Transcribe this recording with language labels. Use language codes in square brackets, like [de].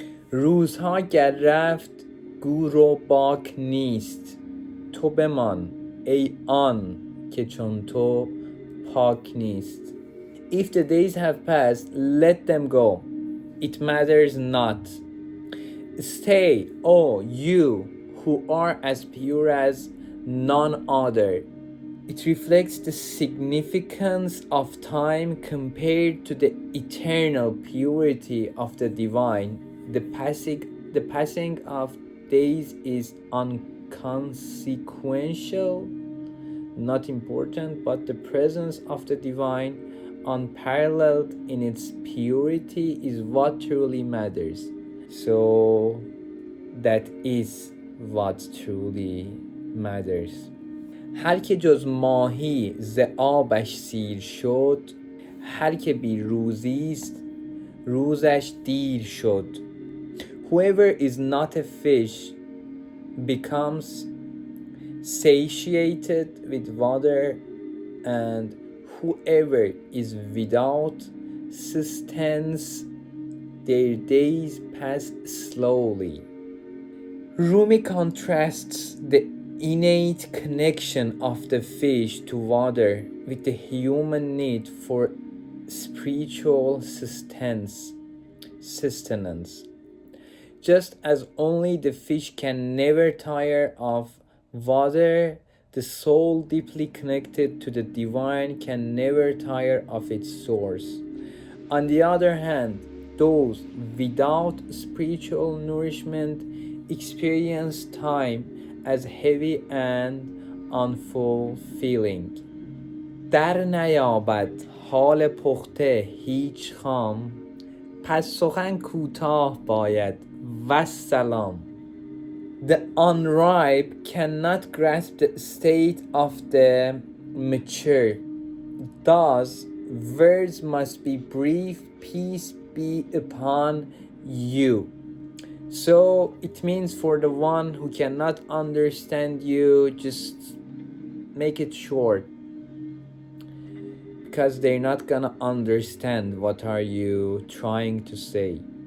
[fa] روزها گر رفت گور و باک نیست، تو بمان ای آن که چون تو پاک نیست. [en] If the days have passed, let them go. It matters not. Stay, O you who are as pure as none other. It reflects the significance of time compared to the eternal purity of the divine. The passing of days is inconsequential, not important, but the presence of the divine, unparalleled in its purity, is what truly matters. So that is what truly matters. [fa] هر که جز ماهی ز آبش سیر شد، هر که بی روزیست روزش دیر شد. [en] Whoever is not a fish becomes satiated with water, and whoever is without sustenance, their days pass slowly. Rumi contrasts the innate connection of the fish to water with the human need for spiritual sustenance. Just as only the fish can never tire of water, the soul deeply connected to the divine can never tire of its source. On the other hand, those without spiritual nourishment experience time as heavy and unfulfilling. [fa] در نیابد حال پخته هیچ خام، پس سخن کوتاه باید والسلام. [en] The unripe cannot grasp the state of the mature. Thus, words must be brief, peace be upon you. So it means for the one who cannot understand you, just make it short, because they're not gonna understand what are you trying to say.